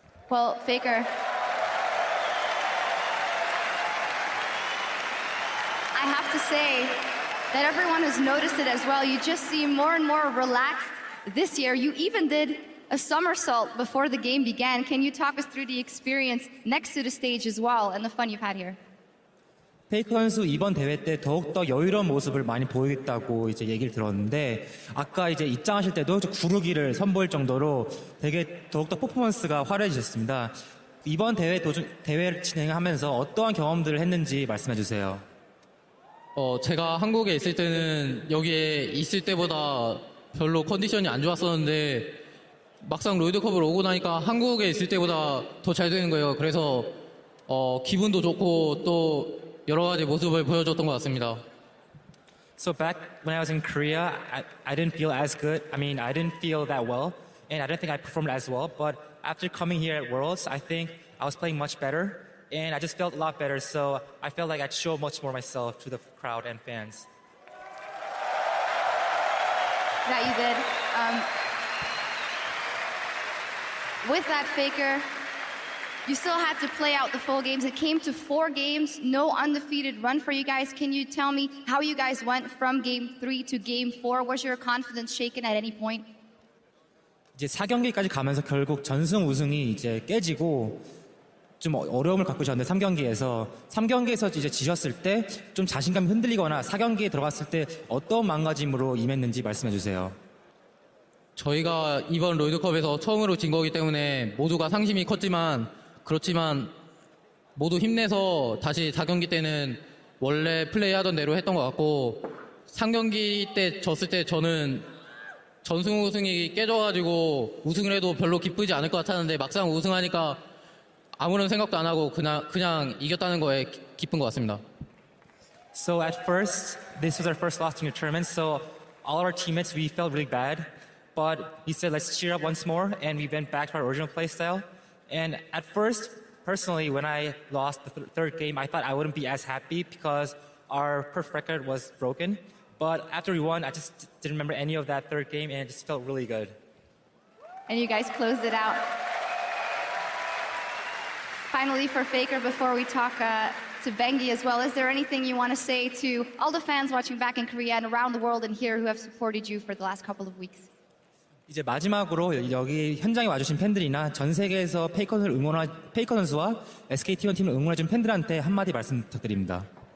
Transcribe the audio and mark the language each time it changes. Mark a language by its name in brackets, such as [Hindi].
[English] Well, Faker, I have to say that everyone has noticed it as well. You just seem more and more relaxed this year. You even did a somersault before the game began. Can you talk us through the experience next to the stage as well and the fun you've had here? [Korean] 페이커 선수 이번 대회 때 더욱더 여유로운 모습을 많이 보이겠다고 이제 얘기를 들었는데 아까 이제 입장하실 때도 구르기를 선보일 정도로 되게 더욱더 퍼포먼스가 화려해지셨습니다. 이번 대회를 진행하면서 어떠한 경험들을 했는지 말씀해 주세요. 제가 한국에 있을 때는 여기에 있을 때보다 별로 컨디션이 안 좋았었는데 막상 롤드컵을 오고 나니까 한국에 있을 때보다 더 잘 되는 거예요. 그래서 기분도 좋고 또 여러 가지 모습을 보여줬던 것 같습니다. [English] So back when I was in Korea, I didn't feel as good. I mean, I didn't feel that well, and I don't think I performed as well. But after coming here at Worlds, I think I was playing much better, and I just felt a lot better. So I felt like I'd show much more myself to the crowd and fans. That you did. With that, Faker, you still had to play out the full games. It came to 4 games, no undefeated run for you guys. Can you tell me how you guys went from game 3 to game 4? Was your confidence shaken at any point? [Korean] 이제 4경기까지 가면서 결국 전승 우승이 이제 깨지고 좀 어려움을 갖고 계셨는데 3경기에서 이제 지셨을 때 좀 자신감이 흔들리거나 4경기에 들어갔을 때 어떤 마음가짐으로 임했는지 말씀해 주세요. 저희가 이번 롤드컵에서 처음으로 진 거기 때문에 모두가 상심이 컸지만 그렇지만 모두 힘내서 다시 4경기 때는 원래 플레이하던 대로 했던 것 같고 3경기 때 졌을 때 저는 전승 우승이 깨져가지고 우승을 해도 별로 기쁘지 않을 것 같았는데 막상 우승하니까 아무런 생각도 안 하고 그냥 이겼다는 거에 기쁜 것 같습니다. [English] So at first, this was our first loss in the tournament, so all our teammates, we felt really bad. But we said, let's cheer up once more, and we went back to our original play style. And at first, personally, when I lost the third game, I thought I wouldn't be as happy because our perf record was broken. But after we won, I just didn't remember any of that third game, and it just felt really good. And you guys closed it out. Finally, for Faker, before we talk to Bengi as well, is there anything you want to say to all the fans watching back in Korea and around the world and here who have supported you for the last couple of weeks? [Korean] 이제 마지막으로 여기 현장에 와주신 팬들이나 전 세계에서 페이커 선수와 SKT1 팀을 응원해준 팬들한테 한마디 말씀 부탁드립니다.